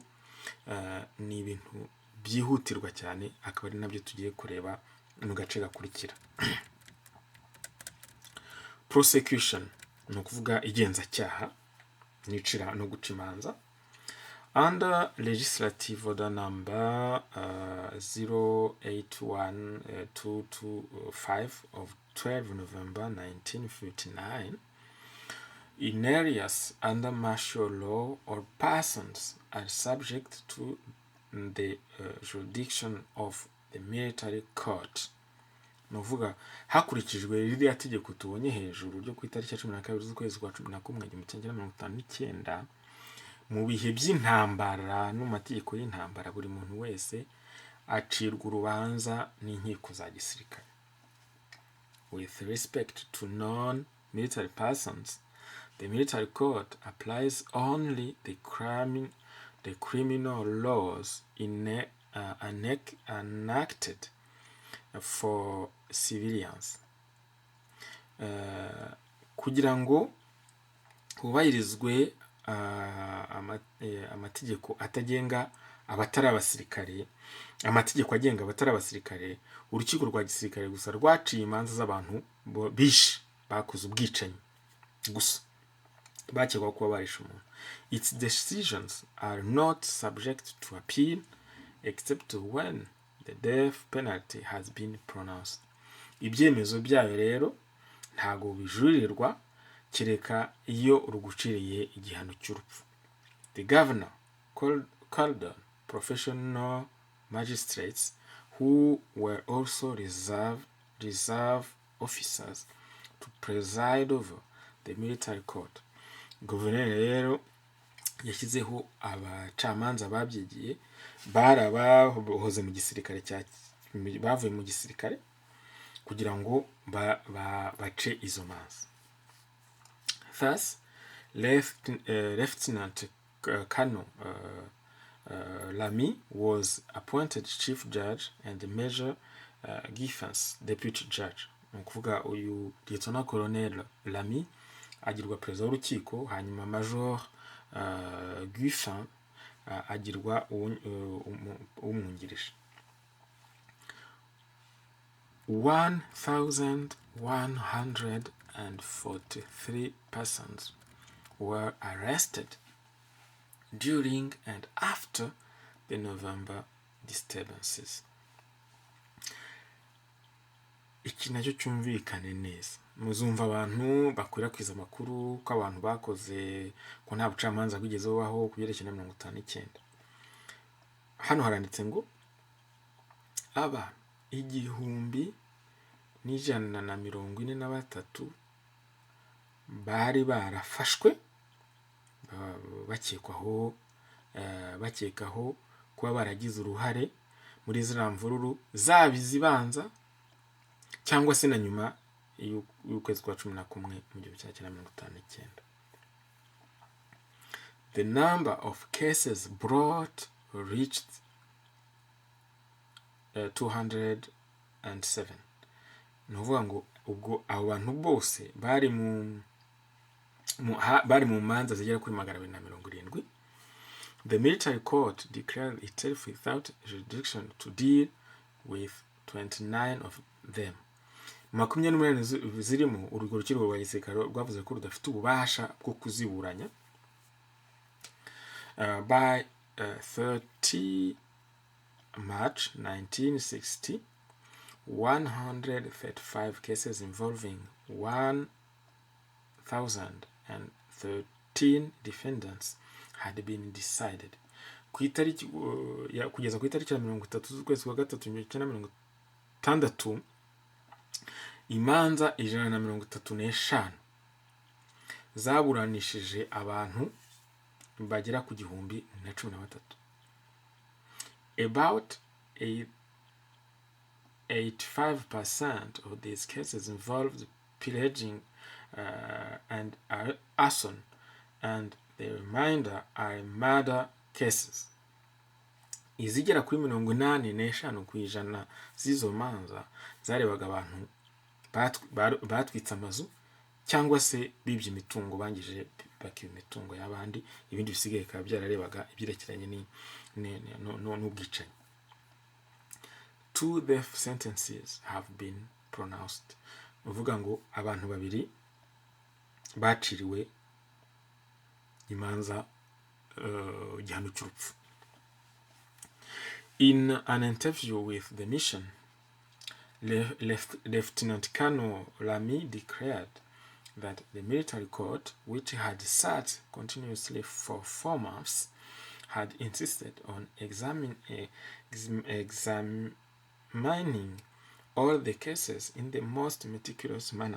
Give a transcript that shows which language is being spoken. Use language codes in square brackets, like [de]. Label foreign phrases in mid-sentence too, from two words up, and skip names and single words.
[rw] Ni ibintu byihutirwa cyane, akaba ari nabyo tugiye kureba mu gace gakurikira. Prosecution no kuvuga igenzacyaha nicira no guca imanza. [en] Under Legislative Order number 081225 of 12 November 1959, in areas under martial law, all persons are subject to the jurisdiction of the military court. [rw] Nuvuga hakurikijwe ririya tegeko tubonye hejuru ryo ku itariki 12 z'ukwezi kwa 11 1959, mu bihe by'intambara no mategeko y'intambara buri muntu wese acirwa urubanza n'inkiko za gisirikare. [en] With respect to non-military persons, the military court applies only the criminal laws enacted for civilians. [rw] Kugira ngo hubahirizwe amategeko atagenga abatari abasirikare, amategeko agenga abatari abasirikare, urukiko rwa gisirikare gusa rwaciye imanza z'abantu bishe bakoze ubwicanyi gusa. bakekwaho kuba barishe umuntu. [en] Its decisions are not subject to appeal except when the death penalty has been pronounced. [rw] Ibyemezo byayo rero ntago bijuririrwa kireka iyo ruguciriye igihano cy'urupfu. [en] The governor called on professional magistrates who were also reserve officers to preside over the military court. [rw] Guverineri rero yashyizeho abacamanza babyigiye barabahoze mu gisirikare bavuye mu gisirikare kugira ngo bace izo manza. [en] Thus, Lieutenant Colonel Lamy was appointed chief judge and Major Giffens deputy judge. [rw] Ni ukuvuga uyu Lieutenant Colonel Lamy agirwa perezida w'urukiko, hanyuma Major Giffens agirwa umwungirije. [en] 1,143 persons were arrested during and after the November disturbances. [rw] Iki nacyo cyumvikane neza. Muzumva abantu bakwirakwiza amakuru ko abantu bakoze ko nta bucamanza bwigeze bubaho kubyerekeye 59. Hano haranditse ngo aba 1,143 bari barafashwe bakekaho kuba baragize uruhare muri ziriya mvururu zaba izibanza cyangwa se na nyuma y'ukwezi kwa 11 mu 1959. [en] The number of cases brought reached 207. [rw] Nuvuga ngo ubwo abo bantu bose bari mu manza zigera kuri 270. [en] The military court declared itself without jurisdiction to deal with 29 of them. [rw] 28 zirimo urwo rukiko rwa gisirikare rwavuze ko rudafite ububasha bwo kuziburanya. [en] By 30 March 1960, 135 cases involving 1,013 defendants had been decided. [rw] Kugeza ku itariki ya 30 z'ukwezi kwa 3 1960, imanza 135 zaburanishije abantu bagera ku 1,013. [en] About 85% of these cases involved pillaging and arson, and the remainder are murder cases. [rw] Izigera kuri 85% z'izo manza zarebaga abantu batwitse amazu cyangwa se bibye imitungo, bangije bakiba imitungo y'abandi. Ibindi bisigaye ka byararebaga ibyerekeranye n'ubwicanyi. [en] 2 death sentences have been pronounced. [rw] Uvuga ngo abantu 2 baciriwe imanza igihano cy'urupfu. [en] In an interview with the mission, Lieutenant Colonel Lamy declared that the military court, which had sat continuously for 4 months, had insisted on examining all the cases in the most meticulous manner.